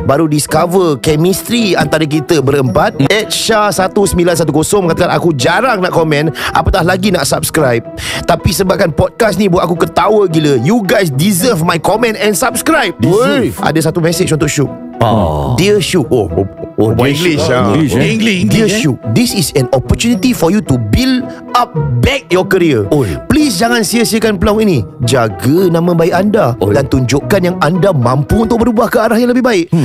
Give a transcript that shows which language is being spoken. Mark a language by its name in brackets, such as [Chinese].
[Malay] baru discover chemistry antara kita berempat. Ed Shah 1910 mengatakan aku jarang nak komen, apatah lagi nak subscribe. Tapi sebabkan podcast ni buat aku ketawa gila. [English] You guys deserve my comment and subscribe. [Malay] Ada satu message untuk Syuk. [English] Dear Syuk, English. Dear Syuk, this is an opportunity for you to build up back your career. [Malay] Please jangan sia-siakan peluang ini. Jaga nama baik anda dan tunjukkan yang anda mampu untuk berubah ke arah yang lebih baik.